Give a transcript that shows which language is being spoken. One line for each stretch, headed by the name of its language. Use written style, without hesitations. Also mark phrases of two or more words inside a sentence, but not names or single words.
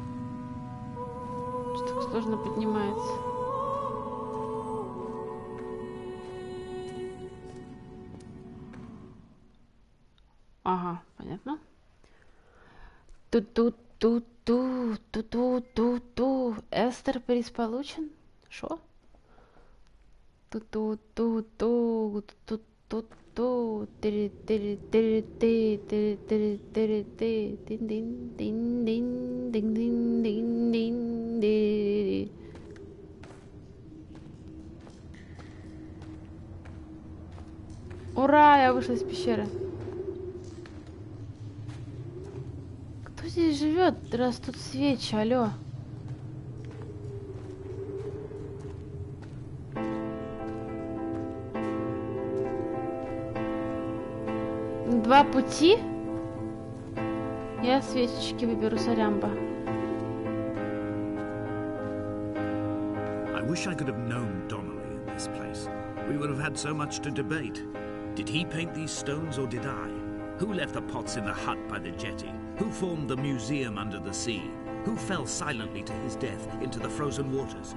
Russian: Что так сложно поднимается. Ага, понятно. Ту-ту-ту-ту-ту-ту-ту-ту. Эстер приз получен? Шо? Ту-ту-ту-ту-ту-ту-ту. Тири-тири-тири-ти, тири-тири-ти-дин-дин-дин-дин-дин-дин-дин-дин-дин-дин-дин. Ура, я вышла из пещеры. Кто здесь живет, раз тут свечи, алло? Два пути? Я свечечки выберу, сорямба.
English: I wish I could have known Donnelly in this place. We would have had so much to debate. Did he paint these stones or did I? Who left the pots in the hut by the jetty? Who formed the museum under the sea? Who fell silently to his death into the frozen waters?